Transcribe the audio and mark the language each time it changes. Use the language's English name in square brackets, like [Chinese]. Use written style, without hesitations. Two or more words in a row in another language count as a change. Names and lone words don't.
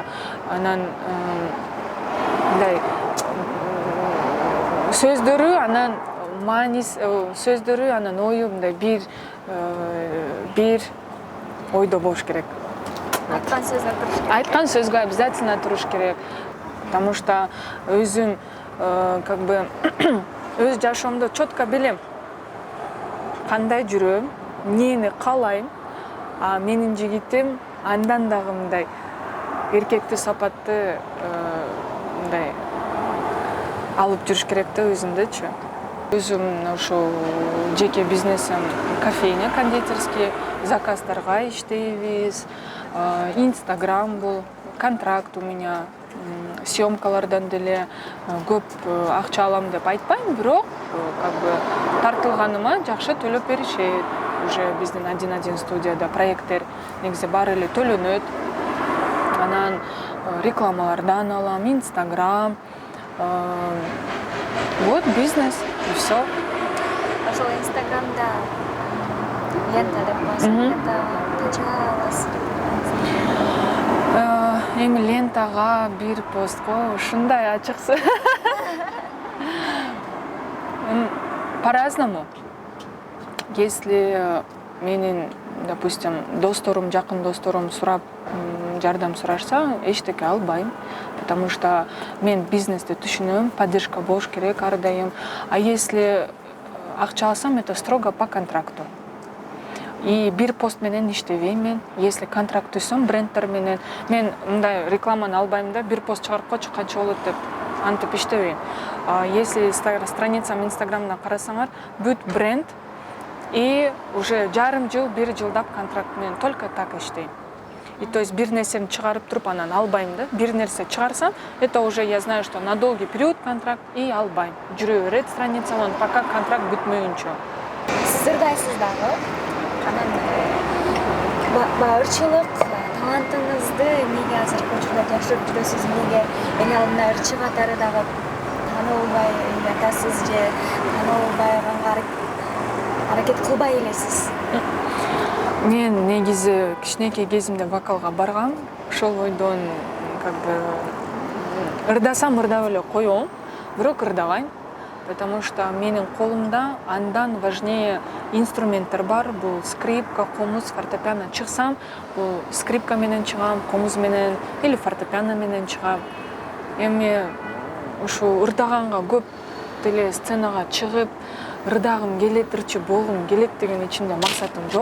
[Kyrgyz] Анан мындай сөздөрү, анан сөздөрү, анан ою мындай бир ойдо болуш керек. Айткан сөзгө туруш керек. Айткан сөзгө обязательно туруш керек. [Russian] Потому что [Kyrgyz] өзүм [Russian] как бы [Kyrgyz] өз жашоомдо четко билем. Кандай жүрөм, эмнени каалайм, а менин жигитим андан дагы мындай эркектүү сапатты мындай алып жүрүш керек да өзүндөчү. Өзүм ошо жеке бизнесим [Russian] кофейня кондитерский, [Kyrgyz] заказдарга иштейбиз. [Russian] Инстаграм бул, контракт у меня, [Kyrgyz] съемкалардан деле көп акча алам деп айтпайм, бирок [Russian] как бы [Kyrgyz] тартылганыма жакшы төлөп беришет. Уже биздин 1-1 студияда проекттер негизи баары эле төлөнөт. Анан рекламалардан алам, Инстаграм. [Russian] Вот бизнес и все. [Kyrgyz] Ошол Инстаграмда лента деп коесуң, лента канча аласыз? Эми лентага бир постко ушундай ачыксы. [Russian] По-разному. [Kyrgyz] Если менин, допустим, досторум, жакын досторум сурап, жардам сурашса, эчтеке албайм. [Russian] Потому что [Kyrgyz] мен бизнести түшүнөм, поддержка болуш керек ар дайым. [Russian] А если [Kyrgyz] акча алсам, [Russian] это строго по контракту. [Kyrgyz] И бир пост менен иштебейм мен. Если контракт түзсөм брендтер менен, мен мындай рекламаны албайм да, бир пост чыгарып койчу канча болот деп антип иштебейм. [Russian] Если страницам [Kyrgyz] Инстаграмда карасаңар, бүт бренд [Russian] и уже [Kyrgyz] жарым жыл, бир жылдап контракт менен [Russian] только так [Kyrgyz] иштейм. [Russian] И то есть [Kyrgyz] бир нерсени чыгарып туруп анан албайм да. Бир нерсе чыгарсам, [Russian] это уже я знаю, что на долгий период контракт и албайм. [Kyrgyz] Жүрө берет страницаман, [Russian] пока контракт [Kyrgyz] бүтмөйүнчө. Сиз ырдайсыз дагы? Анан ырчылык талантыңызды эмнеге азыркы учурда жашырып жүрөсүз? Эмнеге эл алдында ырчы катары дагы таанылбай атасыз же таанылбайганга аракет кылбай элесиз? Мен негизи кичинекей кезимде вокалга баргам. Ошол бойдон [Russian] как бы [Kyrgyz] ырдасам ырдап эле коем, бирок ырдабайм. [Russian] Потому что [Kyrgyz] менин колумда андан важнее инструменттер бар. Бул скрипка, комуз, фортепиано. Чыксам, бул скрипка менен чыгам, комуз менен или фортепиано менен чыгам. Эми ушу ырдаганга көп деле сценага чыгып ырдагым келет, ырчы болгум келет деген ичимде максатым жок.